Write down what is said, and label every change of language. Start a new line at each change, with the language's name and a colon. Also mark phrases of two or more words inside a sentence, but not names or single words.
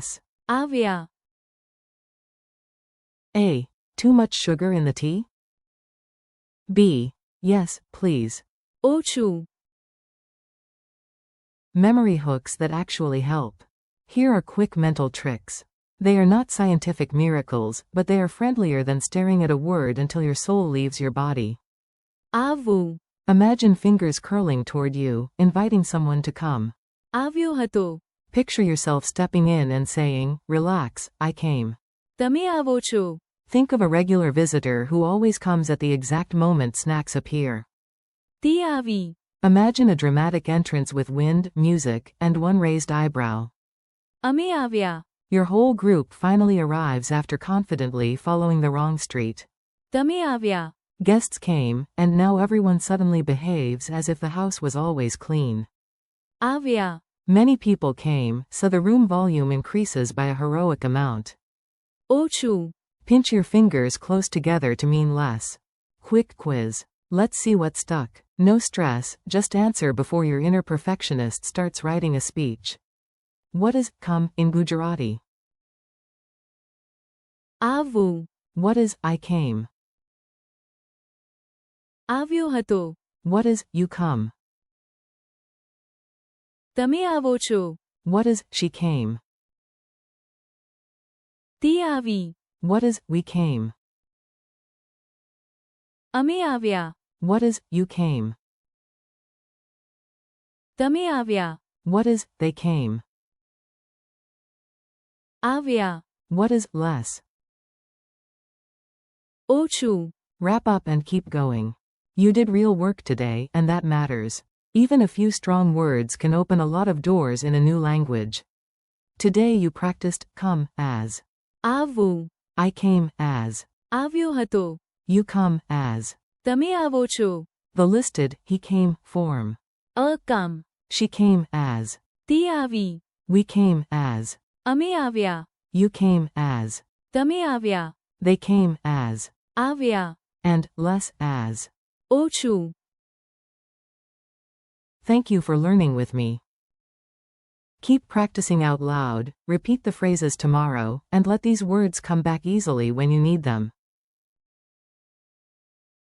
Gujarati: આવ્યા.
English: A. Too much sugar in the tea? B. Yes, please.
Gujarati: ઓછું.
English: Memory hooks that actually help. Here are quick mental tricks. They are not scientific miracles, but they are friendlier than staring at a word until your soul leaves your body.
Gujarati: આવવું.
English: Imagine fingers curling toward you, inviting someone to come.
Gujarati: આવ્યો હતો.
English: Picture yourself stepping in and saying, relax, I came.
Gujarati: તમે આવો છો.
English: Think of a regular visitor who always comes at the exact moment snacks appear.
Gujarati: તે આવી.
English: Imagine a dramatic entrance with wind, music, and one raised eyebrow.
Gujarati: અમે આવ્યા.
English: Your whole group finally arrives after confidently following the wrong street.
Gujarati: તમે આવ્યા.
English: Guests came, and now everyone suddenly behaves as if the house was always clean.
Gujarati: આવ્યા.
English: Many people came, so the room volume increases by a heroic amount.
Gujarati: ઓછું.
English: Pinch your fingers close together to mean less. Quick quiz. Let's see what stuck. No stress, just answer before your inner perfectionist starts writing a speech. What is come in Gujarati?
Gujarati: આવવું.
English: What is I came?
Gujarati: આવ્યો હતો.
English: What is you come?
Gujarati: તમે આવો છો.
English: What is she came?
Gujarati: તે આવી.
English: What is we came?
Gujarati: અમે આવ્યા.
English: What is you came?
Gujarati: તમે આવ્યા.
English: What is they came?
Gujarati: આવ્યા.
English: What is less?
Gujarati: ઓછું.
English: Wrap up and keep going. You did real work today, and that matters. Even a few strong words can open a lot of doors in a new language. Today you practiced come as.
Gujarati: આવવું.
English: I came as.
Gujarati: આવ્યો હતો.
English: You come as.
Gujarati: તમે આવો છો.
English: The listed, he came, form. A come. She came as.
Gujarati: તી આવી.
English: We came as.
Gujarati: અમે આવ્યા.
English: You came as.
Gujarati: તમે આવ્યા.
English: They came as.
Gujarati: આવ્યા.
English: And less as.
Gujarati: ઓછું.
English: Thank you for learning with me. Keep practicing out loud, repeat the phrases tomorrow, and let these words come back easily when you need them.